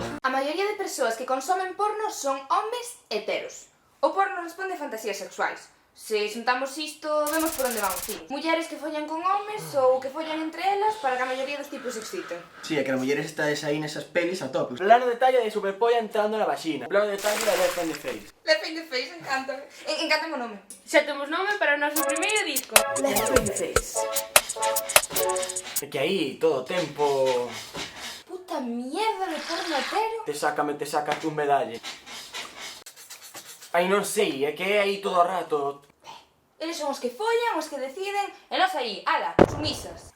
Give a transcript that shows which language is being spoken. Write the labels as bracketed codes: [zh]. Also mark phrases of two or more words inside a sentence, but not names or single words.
[gl] A maioría de persoas que consomen porno son homes heteros. O porno responde a fantasías sexuais. Se xuntamos isto, vemos por onde van os tiros. Mulleres que follan con homes ou que follan entre elas para que a maioría dos tipos se exciten. Sí, é que as mulleres estáis aí nesas pelis a tope. Plano detalle de superpolla entrando na vagina. Plano detalle de Left in the Face. Left in the Face, encanta. Encántame o nome. Xa temos nome para o noso primeiro disco. Left in the Face. É que aí todo o tempo... [es] Puta mierda de porno hetero. Te saca tu medalle. [gl] Aí non sei, é que é aí todo o rato. Eles son os que follan, os que deciden, e nós aí, ala, sumisas.